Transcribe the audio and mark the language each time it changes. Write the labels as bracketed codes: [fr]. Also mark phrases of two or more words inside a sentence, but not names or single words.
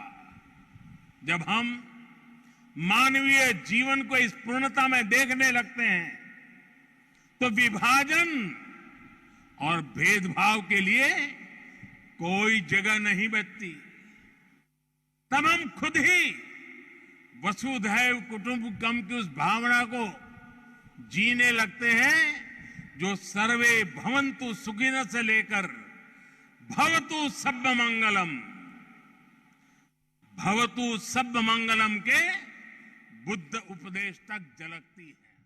[hi] जब हम मानवीय जीवन को इस पूर्णता में देखने लगते हैं तो विभाजन और भेदभाव के लिए कोई जगह नहीं बचती। तब हम खुद ही [sa] वसुधैव कुटुंबकम [hi] की उस भावना को जीने लगते हैं जो [sa] सर्वे भवन्तु सुखिनः [hi] से लेकर [pi] भवतु सब्ब मंगलम, भवतु सब्ब मंगलम [hi] के बुद्ध उपदेश तक झलकती है।